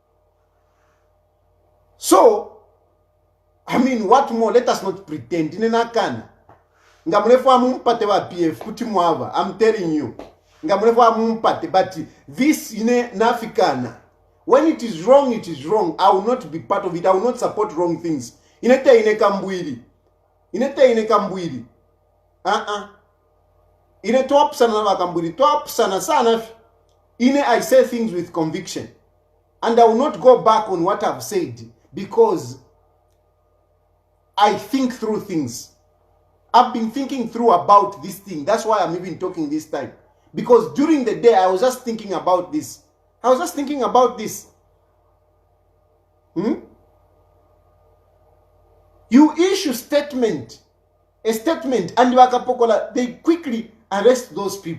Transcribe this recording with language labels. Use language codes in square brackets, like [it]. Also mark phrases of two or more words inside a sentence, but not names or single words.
[en] So, what more? Let us not pretend. I'm telling you. But this in Africana, when it is wrong, it is wrong. I will not be part of it. I will not support wrong things. [bem] Inete kambwili. Ine top sana na kambwili. Top sana. [en] I say things with conviction. And I will not go back on what I've said because I think through things. I've been thinking through about this thing. That's why I'm even talking this time. Because during the day, I was just thinking about this. You issue a statement, and they quickly arrest those people.